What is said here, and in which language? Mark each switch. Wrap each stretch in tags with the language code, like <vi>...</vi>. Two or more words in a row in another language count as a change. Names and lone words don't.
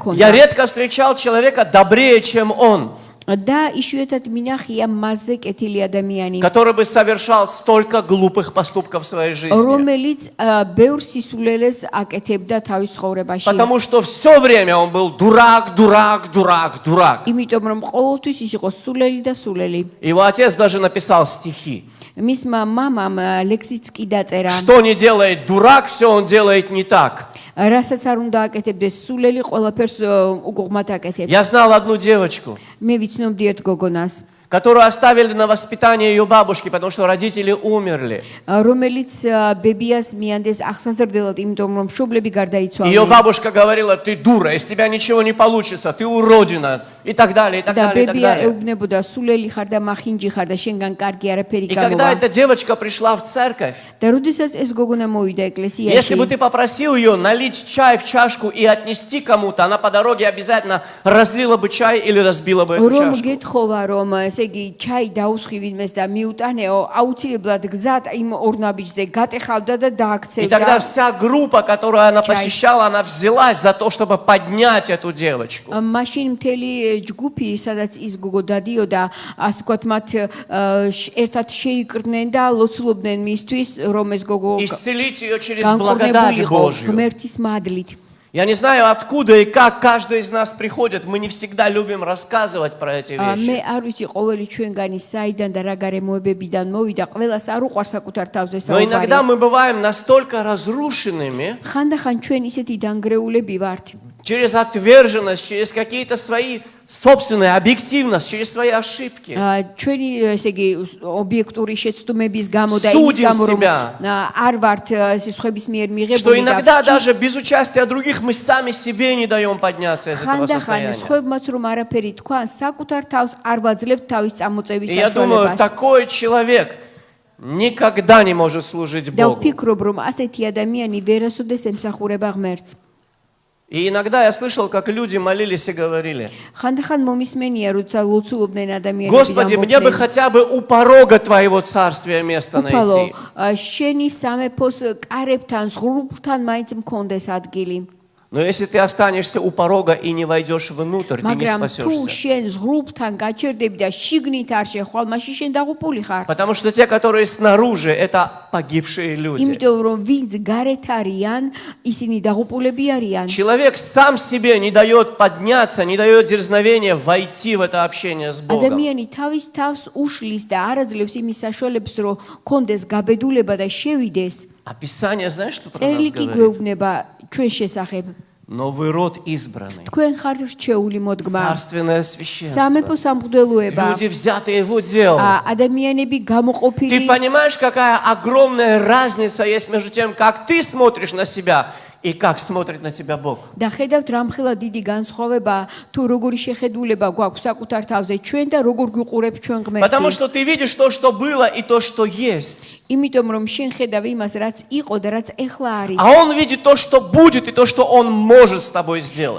<ru>Я</ru> <ka>ქონდა.</ka> <ru>редко встречал человека добрее, чем он,</ru> <ka>და იშვიათად მინახია მასზე კეთილი ადამიანი,</ka> <ru>который бы совершал столько глупых поступков в своей жизни.</ru> <ka>რომელიც ბევრ სისულელეს აკეთებდა თავის ცხოვრებაში.</ka> <ru>Потому что все время он был дурак, дурак, дурак, дурак.</ru> <ka>იმიტომ რომ ყოველთვის ის იყო სულელი და სულელი.</ka> <ru>Его отец даже написал стихи.</ru> <ka>მისმა მამამ ლექსიც კი დაწერა.</ka> <ru>Что не делает дурак, все он делает не так.</ru> <ka>რასაც არ უნდა აკეთებდეს სულელი, ყველაფერს უგუღმად აკეთებს.</ka> <ru>Я знал одну девочку,</ru> <ka>მე ვიცნობდი ერთ გოგონას,</ka> <ru>которую оставили на воспитание ее бабушки, потому что родители умерли.</ru> <ka>რომელიც ბებიას მიანდეს აღსაზრდელად, იმიტომ რომ მშობლები</ka> <ru>Ее</ru> <ka>გარდაიცვალნენ.</ka> <ru>бабушка говорила, ты дура, из тебя ничего не получится, ты уродина, и так далее, и так</ru> <ka>და</ka> <ru>далее, и так</ru> <ka>ბებია</ka> <ru>далее.</ru> <ka>ეუბნებოდა, სულელი ხარ და მახინჯი ხარ და შენგან კარგი არაფერი</ka> <ru>И когда</ru> <ka>გამოვა.</ka> <ru>эта девочка пришла в церковь,</ru> <ka>და როდესაც ეს გოგონა მოვიდა</ka> <ru>если</ru> <ka>ეკლესიაში,</ka> <ru>бы ты попросил ее налить чай в чашку и отнести кому-то, она по дороге обязательно разлила бы чай или разбила бы эту</ru> <ka>რომ</ka> <ru>чашку.</ru> <ka>გეთხოვა რომ ესე იგი ჩაი დაუსხი ვინმეს და მიუტანეო, აუცილებლად გზად იმ ორნაბიჯზე გატეხავდა და</ka> <ru>И тогда</ru> <ka>დააქცევდა.</ka> <ru>вся группа, которую она Чай. посещала, она взялась за то, чтобы поднять эту девочку.</ru> <ka>მაშინ მთელი ჯგუფი, სადაც ის გოგო დადიოდა, ასე ვთქვათ, მათ ერთად შეიკრნენ და ლოცულობდნენ მისთვის, რომ ეს გოგო</ka> <ru>Исцелить ее через благодать</ru> <ka>განკურნებულიყო</ka> <ru>Божью.</ru> <ka>ღმერთის მადლით.</ka> <ru>Я не знаю, откуда и как каждый из нас приходит. Мы не всегда любим рассказывать про эти</ru> <ka>მე</ka> <ru>вещи.</ru> <ka>არ ვიცი ყოველი ჩვენგანი საიდან და რა გარემოებებიდან მოვიდა, ყველას არ უყვარს საკუთარ თავზე</ka> <ru>Но иногда</ru> <ka>საუბარი.</ka> <ru>мы бываем настолько разрушенными</ru> <ka>ხანდახან ჩვენ ისეთი დანგრეულები ვართ.</ka> <ru>через отверженность, через какие-то свои собственные, объективность, через свои ошибки.</ru> <ka>ჩვენი ესე იგი ობიექტური შეცდომების გამო და</ka> <ru>Судим</ru> <ka>იმის გამო რომ</ka> <ru>себя.</ru> <ka>არ ვართ სხვების მიერ</ka> <ru>Что</ru> <ka>მიღებული</ka> <ru>иногда</ru> <ka>და</ka> <ru>даже без участия других мы сами себе не даем подняться из этого</ru> <ka>ხანდახან</ka> <ru>состояния.</ru> <ka>სხვებმაც რომ არაფერი თქვან, საკუთარ თავს არ ვაძლევთ თავის წამოწევის</ka> <ru>И я думаю,</ru> <ka>საშუალებას.</ka> <ru>такой человек никогда не может служить</ru> <ka>და</ka> <ru>Богу.</ru> <ka>ვფიქრობ, რომ ასეთი ადამიანი ვერასოდეს ემსახურება ღმერთს.</ka> <ru>И иногда я слышал, как люди молились и говорили:</ru> <ka>ხანდახან მომისმენია, როცა ლოცულობდნენ ადამიანები.</ka> <ru>Господи, мне бы хотя бы у порога Твоего царствия место</ru> <ka>უფალო,</ka> <ru>найти.</ru> <ka>შენი სამეფოს კარებთან, ზღურბლთან მაინც მქონდეს ადგილი.</ka> <ru>Но если ты останешься у порога и не войдешь внутрь, ты не</ru> <ka>მაგრამ თუ</ka> <ru>спасешься.</ru> <ka>შენ ზღრუბთან გაჩერდები და შიგნით არ შეხვალ, მაშინ შენ დაღუპული ხარ.</ka> <ru>Потому что те, которые снаружи, это погибшие люди.</ru> <ka>იმიტომ რომ ვინც გარეთ არიან, ისინი დაღუპულები არიან.</ka> <ru>Человек сам себе не дает подняться, не дает дерзновения войти в это общение с Богом.</ru> <ka>ადამიანი თავის თავს უშლის და არ აძლევს იმის საშუალებას, რომ კონდეს გაბედულება და შევიდეს.</ka> <ru>А Писание, знаешь, что про нас</ru> <ka>წერილი კი</ka> <ru>говорит?</ru> <ka>გვეუბნება ჩვენ შესახებ.</ka> <ru>Новый род избранный.</ru> <ka>თქვენ ხართ რჩეული მოდგმა.</ka> <ru>Царственное священство.</ru> <ka>სამეფო სამღვდელოება.</ka> <ru>Люди, взятые в удел.</ru> <ka>ადამიანები</ka> <ru>Ты</ru> <ka>გამოყოფილი.</ka> <ru>понимаешь, какая огромная разница есть между тем, как ты смотришь на себя и как смотрит на тебя Бог.</ru> <ka>და ხედავთ რამხელა დიდი განსხვავება თუ როგორი შეხედულება გვაქვს საკუთარ თავზე ჩვენ და როგორ გვიყურებ ჩვენ</ka> <ru>Потому</ru> <ka>ღმერთი.</ka> <ru>что ты видишь то, что было, и то, что есть.</ru> <ka>იმიტომ რომ შენ ხედავ იმას რაც იყო და რაც ეხლა არის.</ka> <ru>А Он видит то, что будет, и то, что Он может с тобой сделать.</ru>